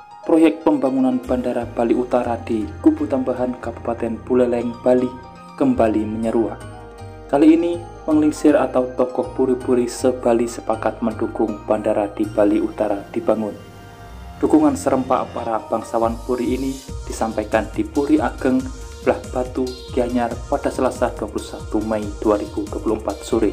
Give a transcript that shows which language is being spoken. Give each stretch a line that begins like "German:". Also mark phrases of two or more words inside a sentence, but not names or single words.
Indonesian: Proyek pembangunan Bandara Bali Utara di Kubu Tambahan Kabupaten Buleleng, Bali kembali menyeruak. Kali ini, penglingsir atau tokoh puri-puri se-Bali sepakat mendukung bandara di Bali Utara dibangun. Dukungan serempak para bangsawan Puri ini disampaikan di Puri Ageng, Blah Batu, Gianyar pada Selasa 21 Mei 2024 sore.